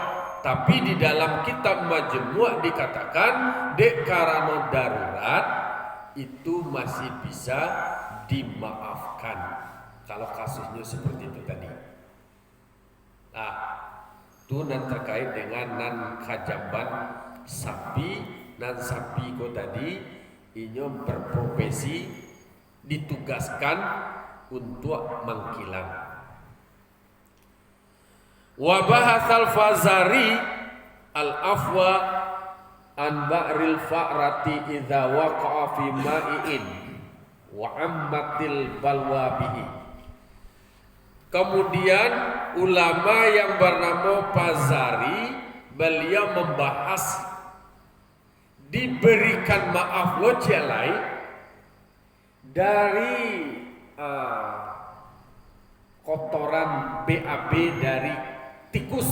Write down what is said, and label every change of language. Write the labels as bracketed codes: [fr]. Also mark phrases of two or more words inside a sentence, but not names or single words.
[id] Tapi di dalam kitab Majmu' dikatakan dek karena darurat itu masih bisa dimaafkan kalau kasusnya seperti itu tadi. [min] Nah, itu nan terkait dengan nan kajamban sapi, nan sapi ko tadi inyo berprofesi ditugaskan untuk mengkilang. [ar] وبحث الفزاري العفو عن بعر الفأرة إذا وقع في مائع وعمت البلوى به. [id] Kemudian ulama yang bernama Fazari beliau membahas diberikan maaf lo celai dari kotoran BAB dari tikus.